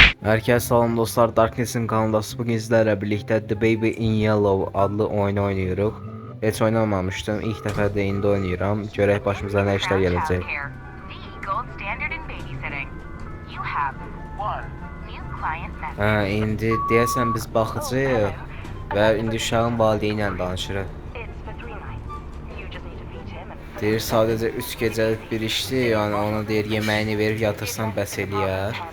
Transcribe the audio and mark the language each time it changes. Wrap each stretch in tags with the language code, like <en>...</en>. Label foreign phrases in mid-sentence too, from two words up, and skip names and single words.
<tr>Herkese salam dostlar, Darkness'in kanalındasınız. Bugün sizlerle birlikte The Baby in Yellow adlı oyunu oynuyoruz. Hiç oynamamıştım. İlk defa da indi oynuyorum. Görək başımıza ne işler gelecek.</tr> <az>İndi deyəsən biz baxıcıyıq və indi uşağın valideyni ilə danışırıq. Deyir sadəcə 3 gecəlik bir işdir, yəni ona deyir yeməyini verib yatırsan bəs eləyər.</az>